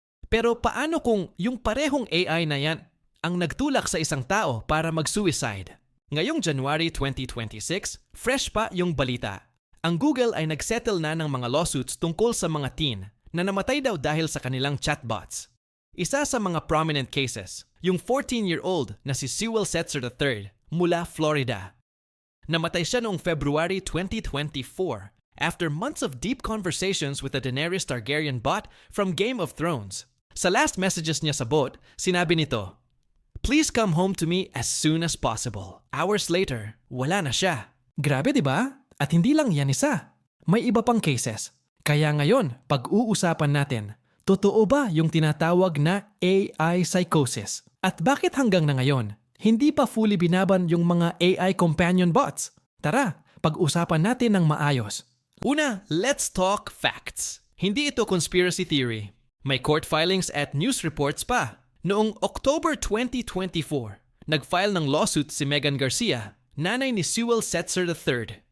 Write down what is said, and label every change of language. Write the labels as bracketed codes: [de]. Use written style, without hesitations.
[tl] Pero paano kung yung parehong AI na yan ang nagtulak sa isang tao para mag-suicide? Ngayong January 2026, fresh pa yung balita. Ang Google ay nagsettle na ng mga lawsuits tungkol sa mga teen na namatay daw dahil sa kanilang chatbots. Isa sa mga prominent cases, yung 14-year-old na si Sewell Setzer III mula Florida. Namatay siya noong [en] February 2024 after months of deep conversations with a Daenerys Targaryen bot from Game of Thrones. [tl] Sa last messages niya sa bot, sinabi nito, [en] "Please come home to me as soon as possible." Hours later, [tl] wala na siya. Grabe, di ba? At hindi lang yan isa. May iba pang cases. Kaya ngayon, pag-uusapan natin, totoo ba yung tinatawag na AI psychosis? At bakit hanggang na ngayon, hindi pa fully binaban yung mga AI companion bots? Tara, pag-usapan natin ng maayos. Una, [en] let's talk facts. [tl] Hindi ito conspiracy theory. May court filings at news reports pa. Noong October 2024, nag-file ng lawsuit si Megan Garcia, nanay ni Sewell Setzer III.